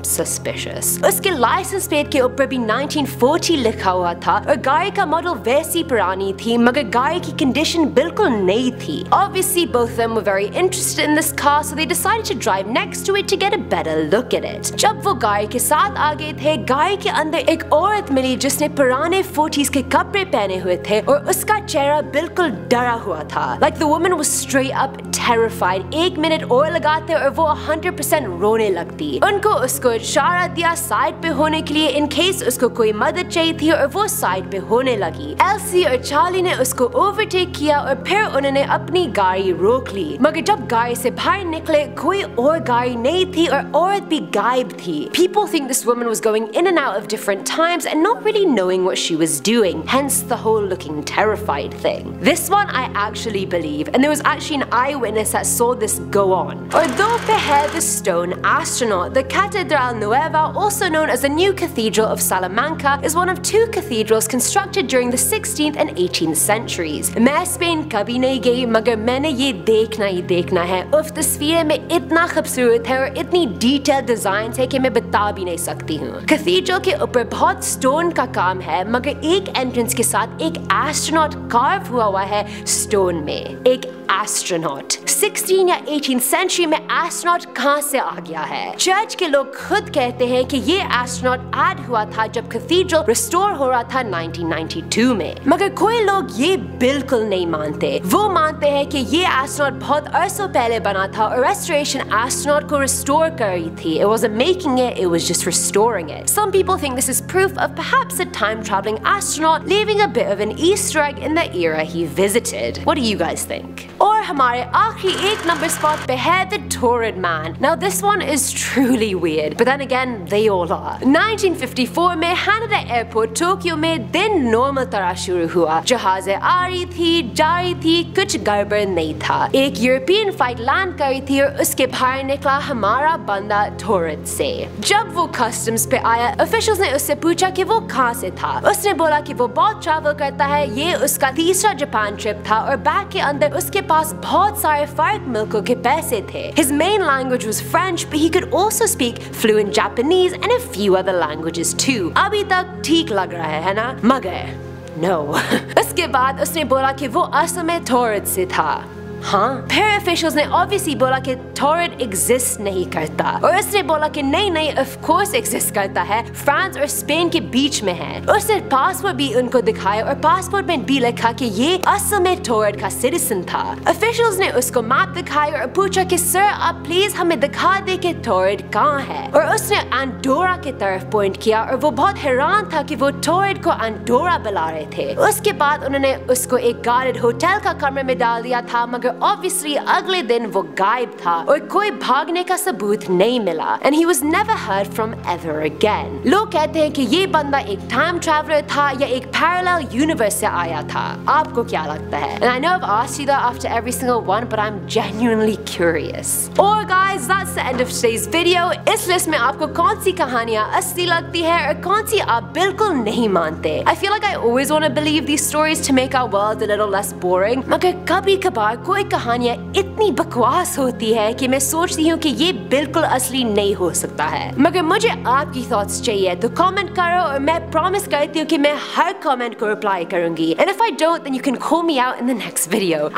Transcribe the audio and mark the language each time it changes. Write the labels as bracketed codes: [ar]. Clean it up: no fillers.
[en] Suspicious। [hi] उसके licence plate के ऊपर भी 1940 लिखा हुआ था और गाड़ी का मॉडल वैसी पुरानी थी मगर गाड़ी की कंडीशन बिल्कुल नई थी। [en] Obviously both of them were very interested in this car, so they decided to drive next to it to get a better look at it। [hi] जब वो गाड़ी के साथ आ गए थे, गाड़ी के अंदर एक औरत मिली जिसने पुराने 40s के कपड़े पहने हुए थे और उसका चेहरा बिल्कुल डरा हुआ था। [en] Like the woman was straight up terrified। [hi] 1 minute और लगाते और वो 100% रोने लगती। उनको उसको इशारा दिया साइड पे होने के लिए इन केस उसको कोई मदद चाहिए थी और वो साइड पे होने लगी। एल्सी और चार्ली ने उसको ओवरटेक किया और फिर उन्होंने अपनी गाड़ी रोक ली, मगर जब गाड़ी से बाहर निकले कोई और गाड़ी नहीं थी और औरत भी गायब थी। [en] People think this woman was going in and out of different times and not really knowing what she was doing, hence the whole looking terrified thing। This one I actually believe, and there was actually an eyewitness that saw this go on। [hi] और दो पे है [en] the stone astronaut। The Catedral Nueva, also known as the New Cathedral of Salamanca, is one of 2 cathedrals constructed during the 16th and 18th centuries। [hi] मैं Spain कभी नहीं गई मगर मैंने ये देखना ही देखना है। उफ, तस्वीरें में इतना खूबसूरत है और इतनी डिटेल डिजाइन है कि मैं बता भी नहीं सकती हूँ। कैथेड्रल के ऊपर बहुत स्टोन का काम है मगर एक एंट्रेंस के साथ एक एस्ट्रोनॉट कार्व हुआ है स्टोन में। एक एस्ट्रोनॉट 16 या 18th सेंचुरी में एस्ट्रोनॉट कहां से आ गया है? चर्च के लोग खुद कहते हैं कि ये एस्ट्रोनॉट ऐड हुआ था जब कैथेड्रल रिस्टोर हो रहा था 1992 में, मगर कोई लोग ये बिल्कुल नहीं मानते। वो मानते हैं कि ये एस्ट्रोनॉट बहुत अरसों पहले बना था और रेस्टोरेशन एस्ट्रोनॉट को रिस्टोर कर रही थी। [en] It wasn't making it, it was just restoring it. Some people think this is proof of perhaps a time-traveling astronaut leaving a bit of an Easter egg in the era he visited. What do you guys think? [hi] और हमारे आखिरी एक number spot पे है The Torrid Man. [en] Now this one is truly weird, but then again they all are. [hi] 1954 में Haneda airport Tokyo में दिन normal तरह शुरू हुआ। जहाजें आ रही थी, जा रही थी, कुछ गड़बड़ नहीं था। एक यूरोपियन फ्लाइट लैंड कर रही थी और उसके बाहर निकला हमारा बंदा टोरिड से। जब वो कस्टम्स पे आया, ऑफिशियल्स ने उससे पूछा कि वो कहाँ से था। उसने बोला कि वो बहुत ट्रैवल करता है, ये उसका तीसरा जापान ट्रिप था और बैग के अंदर उसके पास बहुत सारे फर्क मुल्कों के पैसे थे। [en] His main language was French, but he could also speak fluent Japanese and a few other languages too. [hi] अभी तक ठीक लग रहा है ना? मगर [en] no। [hi] उसके बाद उसने बोला कि वो असल में टोरिड से था। हाँ, फिर ऑफिशियल्स ने ऑब्वियसली बोला कि टोरिड एग्जिस्ट नहीं करता और उसने बोला कि नहीं ऑफ कोर्स एग्जिस्ट करता है, फ्रांस और स्पेन के बीच में है। उसने पासपोर्ट भी उनको दिखाया और पासपोर्ट में भी लिखा कि ये असल में टोरिड का सिटीजन था। ऑफिशियल्स ने उसको मैप दिखाया और पूछा कि सर आप प्लीज हमें दिखा दे कि टोरिड कहाँ है, और उसने एंडोरा की तरफ पॉइंट किया और वो बहुत हैरान था कि वो टोरिड को एंडोरा बुला रहे थे। उसके बाद उन्होंने उसको एक गार्डेड होटल का कमरे में डाल दिया था मगर ऑब्वियसली अगले दिन वो गायब था और कोई भागने का सबूत नहीं मिला। [en] And he was never heard from ever again. [hi] लोग कहते हैं कि ये बंदा एक टाइम ट्रैवलर था या एक पैरेलल यूनिवर्स से आया था। आपको क्या लगता है? [en] And I know I've asked you that after every single one, but I'm genuinely curious. Or guys, that's the end of today's video. [hi] इस लिस्ट में आपको कौन सी कहानियाँ असली लगती है और कौन सी आप बिल्कुल नहीं मानते? [en] I feel like I always want to believe these stories to make our world a little less boring. [hi] मगर कभी कभार कोई कहानियाँ इतनी बकवास होती है कि मैं सोचती हूँ कि ये बिल्कुल असली नहीं हो सकता है। मगर मुझे आपकी थॉट्स चाहिए तो कमेंट करो और मैं प्रॉमिस करती हूँ कि मैं हर कमेंट को रिप्लाई करूंगी। [en] And if I don't, then you can call me out in the next video.